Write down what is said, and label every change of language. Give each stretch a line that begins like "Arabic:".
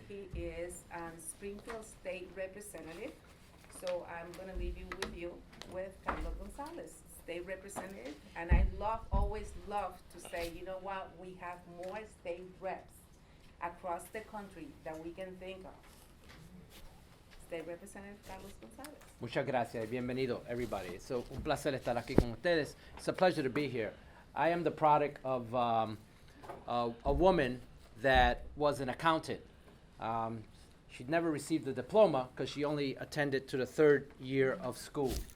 English: He is Springfield State Representative. So I'm going to leave you with Carlos Gonzalez, State Representative. And I always love to say, you know what, we have more state reps across the country that we can think of. State Representative Carlos Gonzalez.
Spanish: Muchas gracias y bienvenido, everybody. It's un placer estar aquí con ustedes.
English: It's a pleasure to be here. I am the product of a woman that was an accountant. She'd never received a diploma because she only attended to the 3rd year of school.